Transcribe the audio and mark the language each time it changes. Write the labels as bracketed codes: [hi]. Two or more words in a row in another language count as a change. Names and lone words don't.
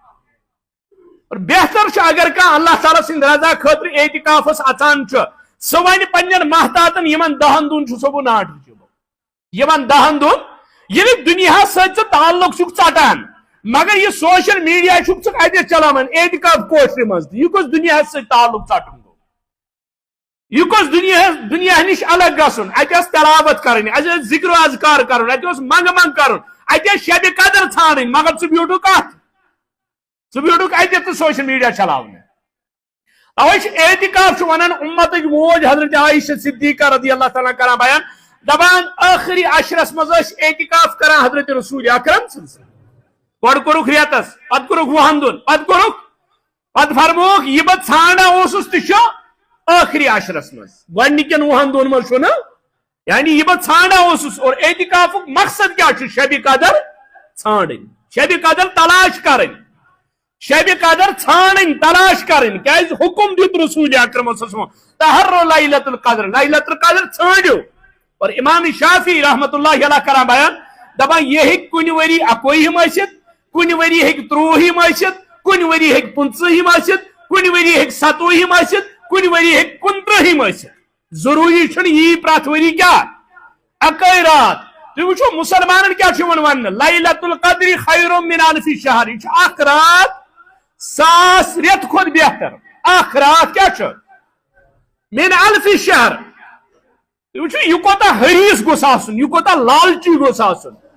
[ks] اور بہتر اگر کھانا اللہ تعالیٰ سند رضا خاطر اعتکافس اژان سہ ون پنن محتاتن یمن 10 دن سہ بہ ناٹ یمن 10 دن یہ دنیا ست تعلق ژٹان مگر یہ سوشل میڈیا اتنے چلاوان اعتکاف کوشر مز یہ کس دنیا ست تعلق ژٹن گو یہ کس دنیا نش الگ گھن اتس تلاوت کریں اتنا ذکر و اذکار کرن اتنا منگ منگ کرن اتنا شب قدر ژھانڈن مگر ژٕ بیوٹھُکھ کت ژٕ بیوٹھُکھ اتہِ تہٕ سوشل میڈیا چلاونے اوے اعتکاف ونان امت موج حضرت عائشہ صدیقہ [ar] رضی اللہ تعالیٰ [ks] کران بیان دپان آخری عشرس مز اعتکاف کران حضرت رسول اکرم [ar] صلی اللہ علیہ وسلم [ks] گۄڈٕ کوٚرُکھ ریتس پتہٕ کوٚرُکھ 10 دۄہن پتہٕ فرمووُکھ یہ بہٕ ژھانڈان اوسُس تہِ چھُ آخری عشرس مز گۄڈنِکٮ۪ن 10 دۄہن مز چھُنہ یعنی یہ بہٕ ژھانڈان اوسُس اور اعتکافُک مقصد کیا چھُ شبِ قدر ژھانڈٕنۍ شبِ قدر تلاش کرٕنۍ شب قدر ژھانڈٕنۍ تلاش کرٕنۍ کیازِ حکم دیُت رسول اکرم [ar] صلی اللہ علیہ وسلم تحر لیلۃ القدر لیلۃ القدر [ks] ژھانڈِو اور امام شافعی [ar] رحمۃ اللہ علیہ [ks] کران بیان دپان یہ ہیٚکہِ کُنہِ ؤری 21ہِم ٲسِتھ کُنہِ ؤری ہیٚکہِ 23ہِم ٲسِتھ کُنہِ ؤری ہیٚکہِ 25ہِم ٲسِتھ کُنہِ ؤری ہیٚکہِ 27ہِم ٲسِتھ کُنہِ ؤری ہیٚکہِ 29ہِم ٲسِتھ ضروٗری چھُنہٕ یی پرٛٮ۪تھ ؤری کیٛاہ اکے رات تُہۍ وٕچھو مُسلمانن کیٛاہ چھُ یِوان وننہٕ [ar] لیلۃ القدر خیر من الف شہر [ks] یہ چھُ اکھ رات 1000 رٮ۪تھ کھۄتہٕ بہتر اکھ رات کیٛاہ چھُ [ar] من الف شہر [ks] تُہۍ وٕچھو یہِ کوتاہ حریٖص گوٚژھ آسُن یہِ کوتاہ لالچی گوٚژھ آسُن